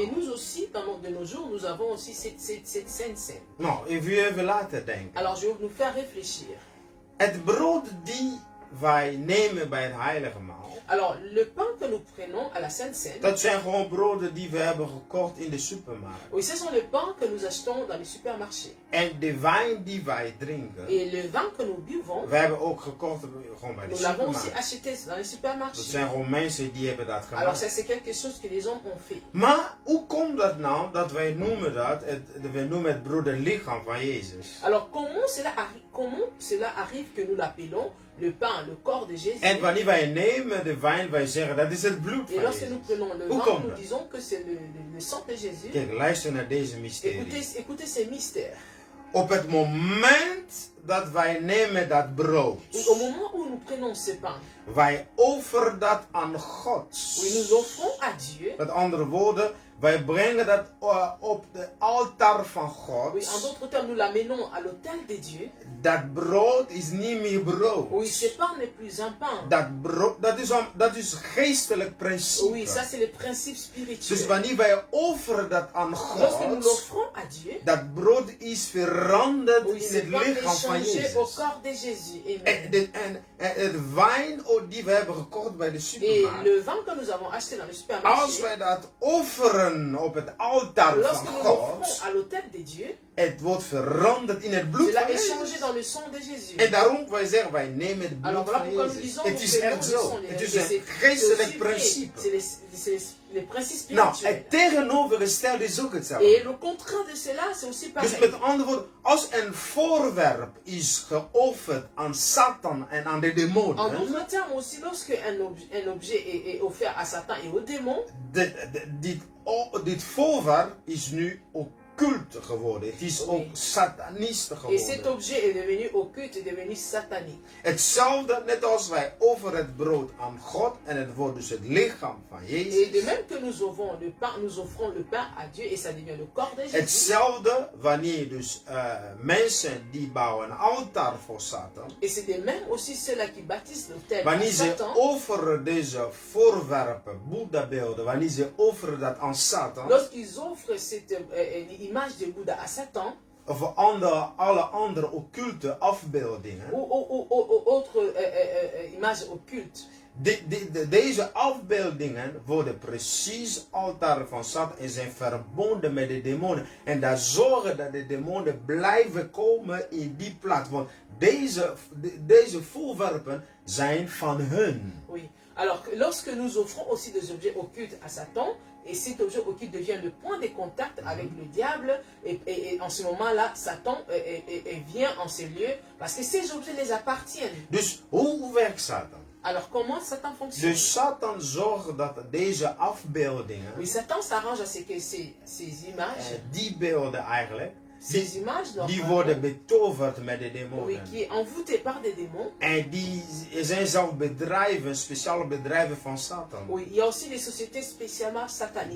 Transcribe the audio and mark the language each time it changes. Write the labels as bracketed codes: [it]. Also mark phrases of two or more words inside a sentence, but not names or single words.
[fr] Et nous aussi, de nos jours, nous avons aussi cette Sainte Seine. [nl] Nou, even laten denken. [fr] Alors je vais nous faire réfléchir. [nl] Het brood die wij nemen bij het heilige maal. [fr] Alors le pain que nous prenons à la Sainte Seine, [nl] Dat zijn gewoon broden die we hebben gekocht in de supermarkt. [fr] oui, ce sont les pains que nous achetons dans les supermarchés. [nl] En de wijn die wij drinken, [fr] Et le vin que nous buvons, [nl] we hebben ook gekocht gewoon bij de [fr] nous l'avons aussi [nl] supermarkt. [fr] acheté dans les [nl] Dat [fr] supermarchés. [nl] zijn gewoon mensen die hebben dat [fr] Alors [nl] gemaakt. [fr] ça c'est quelque chose que les hommes ont fait. [nl] Maar hoe komt dat nou dat wij noemen dat, we noemen het broederlichaam van Jezus? [fr] Alors comment cela arrive que nous l'appelons le pain, le corps de Jésus? [nl] En wanneer wij nemen de wijn, wij zeggen dat is het bloed [fr] Et [nl] van [fr] lorsque nous [nl] Jezus. [fr] prenons le [nl] Hoe [fr] vin, [nl] komt [fr] nous [nl] dat? [fr] disons que c'est le sang de Jésus. [nl] Kijk, luister naar deze mysterie. [fr] Écoutez ces mystères. [nl] Op het moment dat wij nemen dat brood, [fr] Oui, au moment où nous prenons ce pain, [nl] wij offeren dat aan God. [fr] oui, nous offrons à Dieu. [nl] Met andere woorden, wij brengen dat op de altaar van God. [fr] Oui, en d'autres termes, nous l'amenons à l'autel de Dieu. [nl] Dat brood is niet meer brood. [fr] Oui, ce pain n'est plus un pain. [nl] Dat is geestelijk principe. [fr] Oui, ça c'est le principe spirituel. [nl] Dus wanneer wij offeren dat aan [fr] Lorsque nous [nl] God, [fr] l'offrons à Dieu, [nl] dat brood is veranderd [fr] oui, [nl] in [fr] ce [nl] het [fr] pain est [nl] lichaam van [fr] changé au [nl] Jezus. [fr] corps de Jésus. [nl] En het wijn die we hebben gekocht bij de [fr] Et [nl] supermarkt. [fr] le vin que nous avons acheté dans le [nl] Als [fr] supermarché, [nl] wij dat offeren op het altaar van [fr] lorsque nous l'offrons [nl] God, [fr] à l'autel de Dieu, [nl] het wordt veranderd in het bloed [fr] cela [nl] van [fr] est [nl] Jezus. [fr] changé dans le sang de Jésus. [nl] En daarom wij zeggen, wij nemen het bloed [fr] Alors voilà [nl] van [fr] pourquoi nous [nl] Jezus. [fr] disons [nl] Het [fr] nous [nl] is [fr] prenons [nl] echt [fr] le [nl] zo. [fr] sang de [nl] Het is [fr] Jésus. [nl] een geestelijk [fr] C'est vrai, [nl] principe. [fr] c'est les principes [nl] Nou, [fr] spirituels. [nl] het tegenovergestelde is ook [fr] Et [nl] hetzelfde. [fr] le contraire de cela, c'est aussi [nl] Dus [fr] pareil. [nl] met andere woorden, als een voorwerp is geofferd aan Satan en aan de [fr] En [nl] demonen, [fr] d'autres termes aussi, lorsque un objet est offert à Satan et aux démons, [nl] dit voorwerp is nu occulte occulte geworden. Het is ook satanist [fr] Et cet [nl] geworden. [fr] objet est devenu occulte, est devenu satanique. [nl] Hetzelfde, net als wij over het brood aan God en het wordt dus het lichaam van [fr] Et [nl] Jezus. [fr] de même que nous offrons le pain à Dieu et ça devient le corps de Jésus. [nl] Hetzelfde wanneer dus mensen die bouwen een altaar voor Satan. [fr] Et c'est de même aussi ceux-là qui bâtissent l'autel à [nl] Wanneer ze [fr] Satan. [nl] offeren deze voorwerpen, Boeddha-beelden, wanneer ze offeren dat aan Satan, [fr] Lorsqu'ils offrent cette image de Bouddha à Satan, [nl] of alle andere occulte afbeeldingen, [fr] ou autre image occulte, [nl] deze afbeeldingen worden precies altaren van Satan en zijn verbonden met de demonen. En daar zorgen dat de demonen blijven komen in die plaats. Want deze voorwerpen zijn van hun. [fr] oui. Alors, lorsque nous offrons aussi des objets occultes à Satan, et cet objet occulte devient le point de contact avec le diable, et en ce moment-là, Satan vient en ces lieux, parce que ces objets les appartiennent. [nl] Dus hoe werkt Satan? [fr] Alors, comment Satan fonctionne? [nl] Dus Satan zorgt dat deze afbeeldingen, [fr] Oui, Satan s'arrange à ce que ces images, [nl] die beelden eigenlijk, [fr] ces images [nl] die worden betoverd met de demonen. [fr] oui, qui est envoûté par des démons. [nl] En er zijn zelfs bedrijven, speciale bedrijven van Satan. [fr] Oui, il y a aussi des sociétés spécialement sataniques.